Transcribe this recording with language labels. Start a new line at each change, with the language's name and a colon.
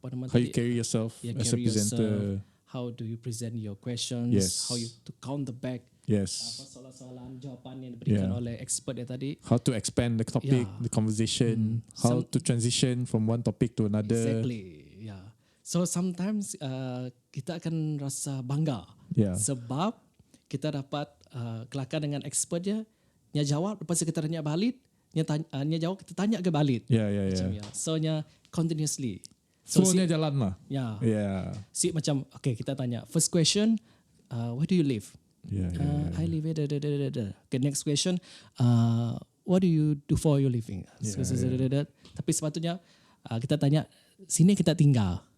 English: how you carry yourself as a presenter, how do you present your questions, how you to counter back
Malay: soalan-soalan jawapan yang diberikan oleh expert yang tadi,
English: how to expand the topic, the conversation, how to transition from one topic to another. Exactly.
Malay: So sometimes kita akan rasa bangga sebab kita dapat kelakar dengan expert dia jawab, lepas kita tanya balik, jawab kita tanya ke balik.
English: So continuously.
Malay: So jalan lah. Si macam okay, kita tanya
English: first question, where do you live? I live here. Okay, next question, what do you do for your living?
Malay: Tapi sepatutnya kita tanya, sini kita tinggal.